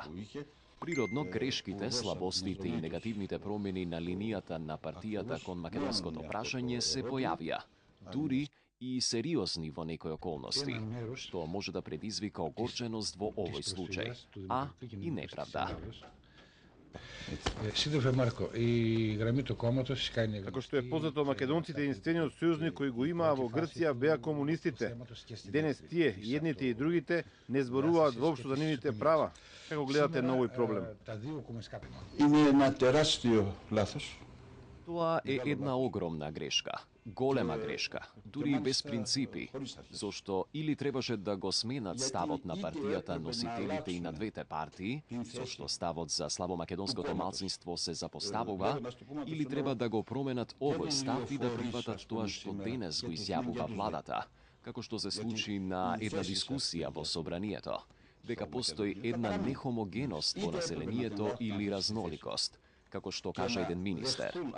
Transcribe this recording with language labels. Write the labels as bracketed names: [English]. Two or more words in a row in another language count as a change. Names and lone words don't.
[Macedonian] Природно, грешките, слабостите и негативните промени на линијата на партијата кон македонското прашање се појавија, дури и сериозни во некои околности, што може да предизвика огорченост во овој случај, а и неправда. [Greek] Σύντροφε Μάρκο, η γραμμή του κόμματος κάνει... [Macedonian] Како што е познато, македонците единствениот сојузник кој го имаа во Грција беа комунистите. Денес тие, едните и другите, не зборуваат воопшто за нивните права. Како гледате на овој проблем? [Greek] Είναι ένα τεράστιο λάθος. [Macedonian] Тоа е една огромна грешка, голема грешка, дури и без принципи, зашто или требаше да го сменат ставот на партијата носителите и на двете партии, зашто ставот за слабомакедонското малцинство се запоставува, или треба да го променат овој став и да прифатат тоа што денес го изјавува владата, како што се случи на една дискусија во собранието, дека постои една нехомогеност во населението или разноликост, како што кажа еден министер.